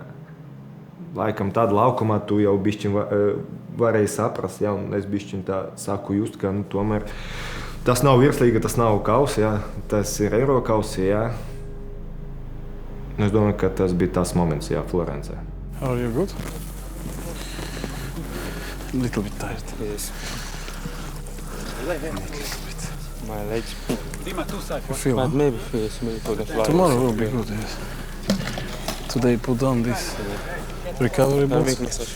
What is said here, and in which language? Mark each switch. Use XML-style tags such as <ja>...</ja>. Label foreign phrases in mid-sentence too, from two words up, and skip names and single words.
<lv>Laikam tāda laukumā tu jau bišķiņ varēji saprast, jā, un es bišķiņ tā saku just, ka tomēr tas nav virslīga, tas nav kausi, jā, tas ir Eirokausi, jā. Es domāju, ka tas bija tas moments, jā, Florencē.</lv> <en>How are you, good? A little bit tired. Yes. A little bit. My legs. You feel, huh? Maybe for the fly. Tomorrow will be good, yes. Today put on this recovery boots.</en>